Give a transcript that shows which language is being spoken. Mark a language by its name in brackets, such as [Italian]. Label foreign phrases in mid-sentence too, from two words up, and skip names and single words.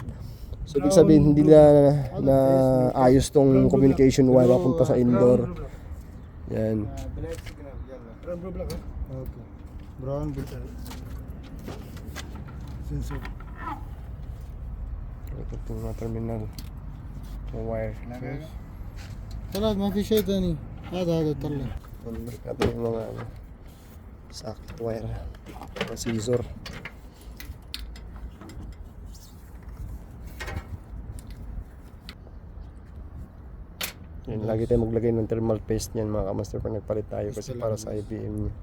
[Filipino] So ibig sabihin hindi na ayos tong [English] communication wire [Filipino] papunta sa indoor. Yan. [English] Brown sensor. [Filipino] Ito yung mga terminal. Yung wire. [Arabic] طلعت ما في شيء ثاني هذا طلع. [Filipino] Ito yung mga [English] socket wire. [Filipino] Mga scissor. Yan, lagi tayo maglagay ng [English] thermal paste [Filipino] niyan mga kamaster pag nagpalit tayo kasi para sa IBM niya.